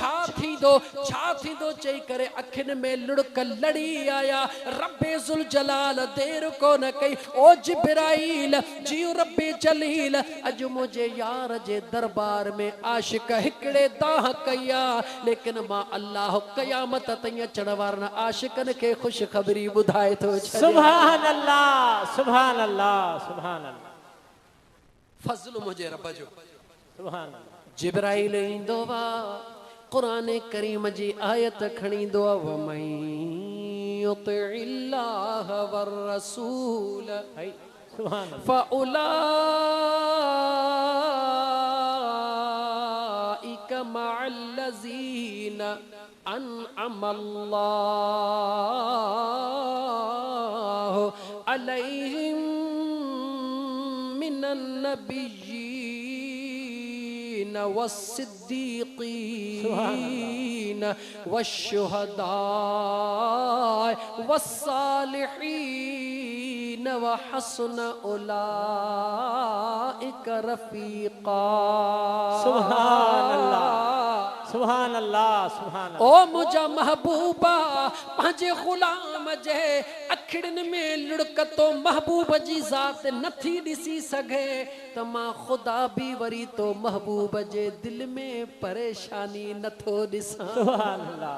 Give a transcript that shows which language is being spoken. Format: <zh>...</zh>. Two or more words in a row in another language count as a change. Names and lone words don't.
<sd>छा थींदो चई करे अखियुनि में लुड़क लड़ी आया रब्बे ज़ुल जलाल देर कोन कई ओ जिब्राईल जियो रब्बे जलील अॼु मुंहिंजे यार जे दरबार में आशिक हिकिड़े दाह कया लेकिन मां अल्लाह क़यामत ताईं अचण वारनि आशिकनि खे ख़ुशख़बरी ॿुधाए थो</sd> <ar>سبحان الله سبحان الله سبحان الله</ar> <sd>फज़्ल मुंहिंजे रब जो</sd> <ar>سبحان الله</ar> <sd>जिब्राईल ईंदो वा क़ुरान करीम जी आयत खणींदो आहे</sd> <ar>ومن يطع الله والرسول سبحان الله فأولئك مع الذين أنعم الله عليهم من النبيين والصديقين والشهداء والصالحين وحسن أولئك رفيقا سبحان الله سبحان الله سبحان</ar> <sd>ओ मुंहिंजा महबूबा पंहिंजे ग़ुलाम जे अखियुनि में लुड़कतो महबूब जी ज़ात नथी ॾिसी सघे त मां ख़ुदा बि वरी तो महबूब जे दिलि में परेशानी नथो ॾिसां</sd> <ar>سبحان الله</ar>